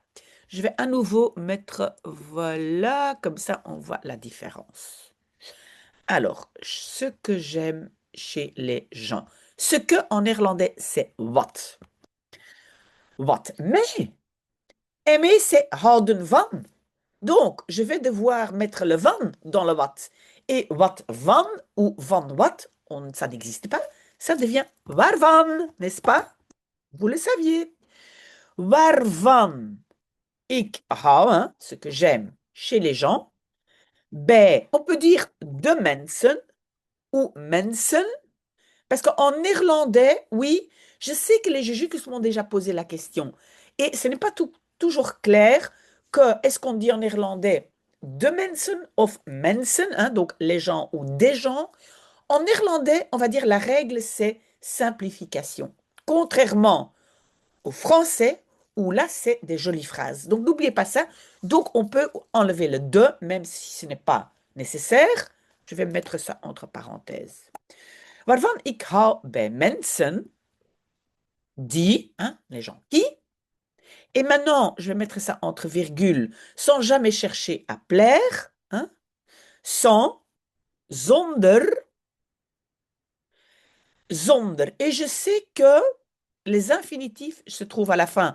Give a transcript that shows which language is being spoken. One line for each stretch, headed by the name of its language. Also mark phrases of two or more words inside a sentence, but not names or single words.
French: Je vais à nouveau mettre, voilà, comme ça on voit la différence. Alors, ce que j'aime chez les gens. Ce que en néerlandais, c'est wat. Wat. Mais, aimer, c'est
Dutch: houden van.
French: Donc, je vais devoir mettre le van dans le wat. Et
Dutch: wat van
French: ou
Dutch: van wat,
French: ça n'existe pas, ça devient waarvan, n'est-ce pas? Vous le saviez.
Dutch: Waarvan ik hou,
French: hein, ce que j'aime chez les gens, ben, on peut dire
Dutch: de mensen
French: ou mensen, parce qu'en néerlandais, oui, je sais que les Jésus m'ont déjà posé la question, et ce n'est pas toujours clair que, est-ce qu'on dit en néerlandais
Dutch: de mensen
French: ou mensen, hein, donc les gens ou des gens. En néerlandais, on va dire la règle, c'est simplification. Contrairement au français, où là, c'est des jolies phrases. Donc, n'oubliez pas ça. Donc, on peut enlever le de, même si ce n'est pas nécessaire. Je vais mettre ça entre parenthèses.
Dutch: Waarvan ik hou bij mensen die,
French: hein, les gens qui. Et maintenant, je vais mettre ça entre virgules, sans jamais chercher à plaire. Hein, sans,
Dutch: zonder, zonder.
French: Et je sais que les infinitifs se trouvent à la fin.